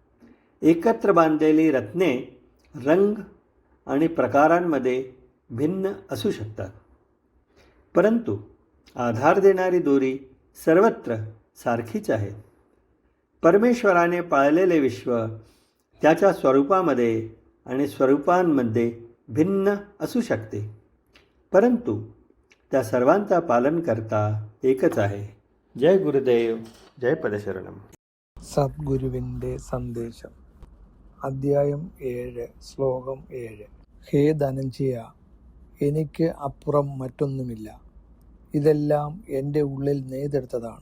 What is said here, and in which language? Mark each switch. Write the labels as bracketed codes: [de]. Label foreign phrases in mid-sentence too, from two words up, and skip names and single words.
[mr] एकत्र बांधलेली रत्ने रंग आणि प्रकारांमध्ये भिन्न असू शकतात, परंतु आधार देणारी दोरी सर्वत्र सारखीच आहे. परमेश्वराने पाळलेले विश्व त्याच्या स्वरूपामध्ये आणि स्वरूपांमध्ये भिन्न असू शकते, परंतु त्या सर्वांचा पालनकर्ता एकच आहे. [ml] ജയ ഗുരുദേവ്, ജയ പദശരണം. സദ്ഗുരുവിൻ്റെ സന്ദേശം, അദ്ധ്യായം 7, ശ്ലോകം 7. ഹേ ധനഞ്ജയ, എനിക്ക് അപ്പുറം മറ്റൊന്നുമില്ല. ഇതെല്ലാം എൻ്റെ ഉള്ളിൽ നെയ്തെടുത്തതാണ്.